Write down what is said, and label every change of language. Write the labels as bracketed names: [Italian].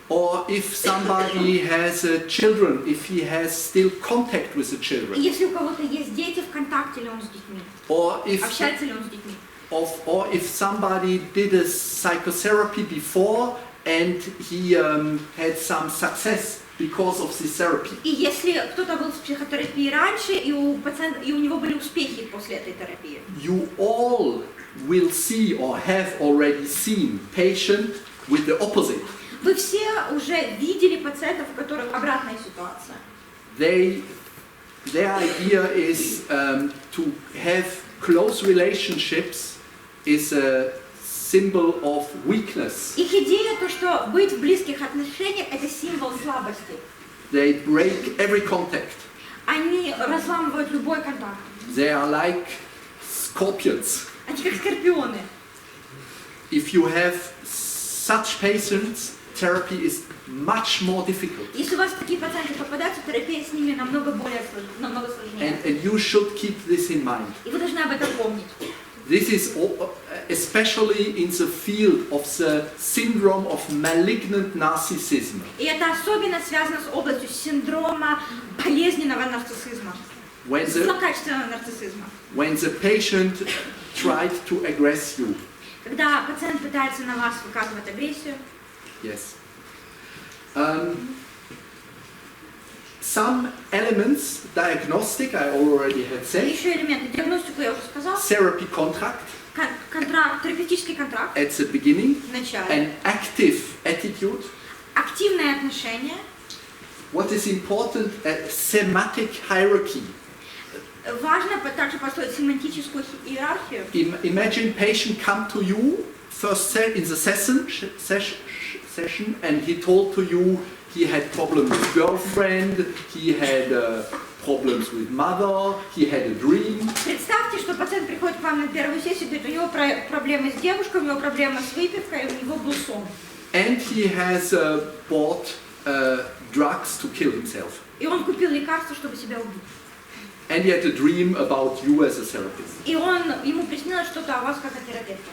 [English] Or if somebody has children, if he has still contact with the [Russian] И [English] children. [Russian] если у кого-то есть дети, в контакте ли он с детьми? [English] Or if, [Russian] Общается ли он с детьми? [English] or if somebody did a psychotherapy before and he had some success because of this therapy. [Russian] И если кто-то был в психотерапии раньше, и у пациента, и у него были успехи после этой терапии. [English] You all will see or have already seen patient with the opposite. [Russian] Вы все уже видели пациентов, у которых обратная ситуация. [English] Their idea is to have close relationships is a symbol of weakness. [Russian] Их идея то, что быть в близких отношениях – это символ слабости. [English] They break every contact. [Russian] Они разламывают любой контакт. [English] They are like scorpions. [Russian] Они как скорпионы. [English] If you have such patients, therapy is much more difficult. [Russian] Если у вас такие пациенты попадаются, терапия с ними намного сложнее. [English] And you should keep this in mind. [Russian] И вы должны об этом помнить. [English] This is especially in the field of the syndrome of malignant narcissism. [Russian] И это особенно связано с областью синдрома болезненного нарциссизма. Злокачественного нарциссизма. [English] When the patient tried to aggress you. [Russian] Когда пациент пытается на вас выказывать агрессию. [English] Yes. Some elements, diagnostic, I already had said. [Russian] Еще элементы. Диагностику я уже сказала. [English] Therapy contract. [Russian] Контракт, терапевтический контракт. [English] At the beginning. [Russian] В начале. [English] An active attitude. [Russian] Активное отношение. [English] What is important? A semantic hierarchy. [Russian] Важно также построить семантическую иерархию. [English] Imagine patient come to you first in the session, and he told to you he had problems with girlfriend, he had problems with mother, he had a dream. [Russian] Представьте, что пациент приходит к вам на первую сессию, говорит, у него проблемы с девушкой, у него проблемы с выпивкой, у него был сон. [English] And he has bought drugs to kill himself. [Russian] И он купил лекарства, чтобы себя убить. [English] And he had a dream about you as a therapist. [Russian] И ему приснилось что-то о вас как о терапевте.